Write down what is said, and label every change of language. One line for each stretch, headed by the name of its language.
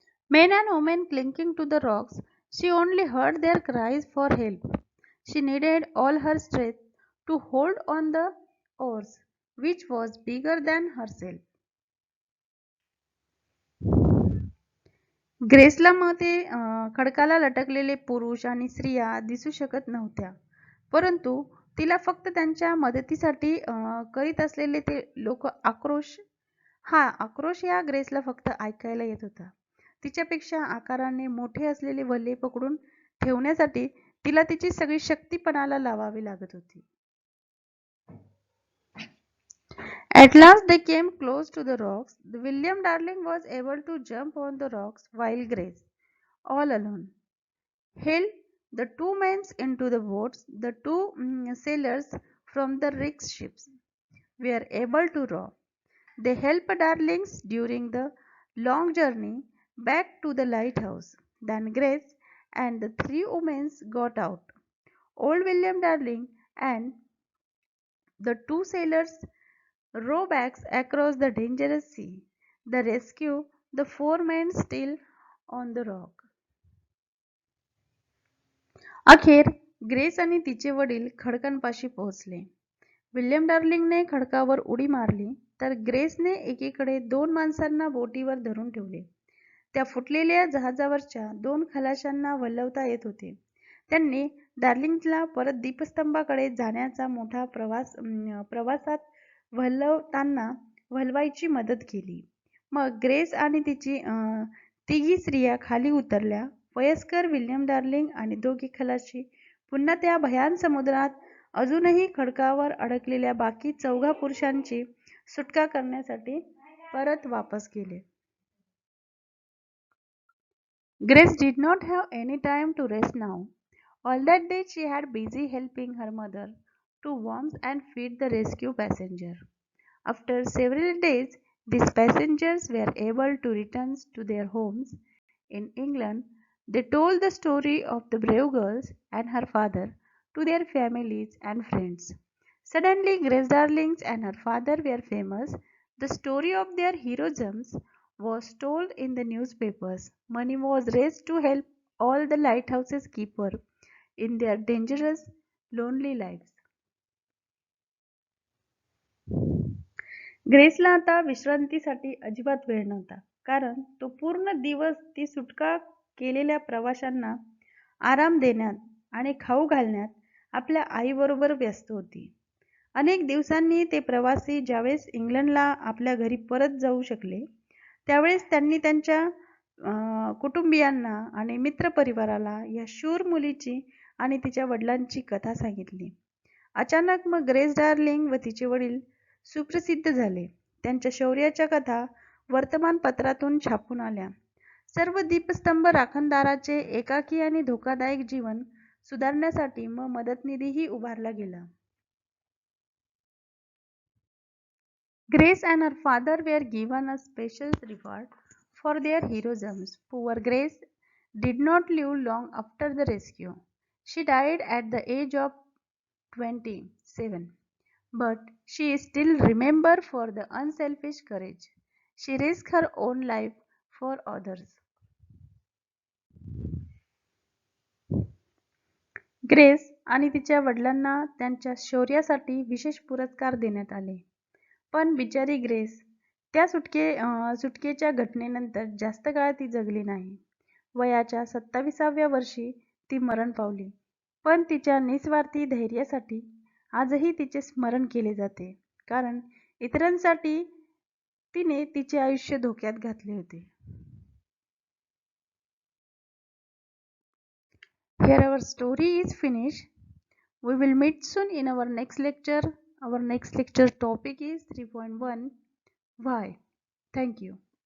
English: Men and women clinging to the rocks, she only heard their cries for help. She needed all her strength to hold on the oars, which was bigger than herself.
Marathi: ग्रेसला मग ते खडकाला लटकलेले पुरुष आणि स्त्रिया दिसू शकत नव्हत्या. परंतु तिला फक्त त्यांच्या मदतीसाठी करीत असलेले ते लोक आक्रोश या ग्रेसला फक्त ऐकायला येत होता. तिच्यापेक्षा आकाराने मोठे असलेले वल्हे पकडून ठेवण्यासाठी तिला तिची सगळी शक्ती पणाला लावावी लागत होती.
English: At last they came close to the rocks. William Darling was able to jump on the rocks while Grace, all alone, held the two men into the boats. The two sailors from the wrecked ships were able to row. They helped Darlings during the long journey back to the lighthouse. Then Grace and the three women got out. Old William Darling and the two sailors row back across the dangerous sea. The rescue the four men still on the rock.
Marathi: अखेर grace आणि तिचे वडील खडकांपाशी पोहोचले. William डार्लिंगने खडकावर उडी मारली तर ग्रेसने एकीकडे दोन माणसांना बोटीवर धरून ठेवले. त्या फुटलेल्या जहाजावरच्या दोन खलाशांना वल्हवता येत होते. त्यांनी डार्लिंगला परत दीपस्तंभाकडे जाण्याचा मोठा प्रवासात वल्हवायची मदत केली. मग ग्रेस आणि तिची तिघी स्त्रिया खाली उतरल्या. वयस्कर विल्यम डार्लिंग आणि दोघी खलाशी पुन्हा त्या भयान समुद्रात अजूनही खडकावर अडकलेल्या बाकी चौघा पुरुषांची सुटका करण्यासाठी परत वापस गेले.
English: Grace did not have any time to rest now. All that day she had busy helping her mother to warm and feed the rescue passenger. After several days, these passengers were able to return to their homes in England. They told the story of the brave girls and her father to their families and friends. Suddenly, Grace Darlings and her father were famous. The story of their heroism was told in the newspapers. Money was raised to help all the lighthouses keeper in their dangerous, lonely lives.
Marathi: ग्रेसला आता विश्रांतीसाठी अजिबात वेळ नव्हता, कारण तो पूर्ण दिवस ती सुटका केलेल्या प्रवाशांना आराम देण्यात आणि खाऊ घालण्यात आपल्या आईबरोबर व्यस्त होती. अनेक दिवसांनी ते प्रवासी ज्यावेळेस इंग्लंडला आपल्या घरी परत जाऊ शकले, त्यावेळेस त्यांनी त्यांच्या कुटुंबियांना आणि मित्रपरिवाराला या शूर मुलीची आणि तिच्या वडिलांची कथा सांगितली. अचानक मग ग्रेस डार्लिंग व तिचे वडील सुप्रसिद्ध झाले. त्यांच्या शौर्याच्या कथा वर्तमानपत्रातून छापून आल्या. सर्व दीपस्तंभ राखणदाराचे एकाकी आणि धोकादायक जीवन सुधारण्यासाठी मग मदतनिधीही उभारला गेला.
English: Grace and her father were given a special reward for their heroism. Poor Grace did not live long after the rescue. She died at the age of 27. But she is still remembered for the unselfish courage. She risked her own life for others.
Marathi: Grace आणि तिच्या वडिलांना त्यांच्या शौर्यासाठी विशेष पुरस्कार देण्यात आले. पण बिचारी ग्रेस त्या सुटकेच्या घटनेनंतर जास्त काळ ती जगली नाही. वयाच्या 27व्या वर्षी ती मरण पावली. पण तिच्या निस्वार्थी धैर्यासाठी आजही तिचे स्मरण केले जाते, कारण इतरांसाठी तिने तिचे आयुष्य धोक्यात घातले होते.
English: Here our story is finished. We will meet soon in our next lecture. Our next lecture topic is 3.1 Why. Thank you.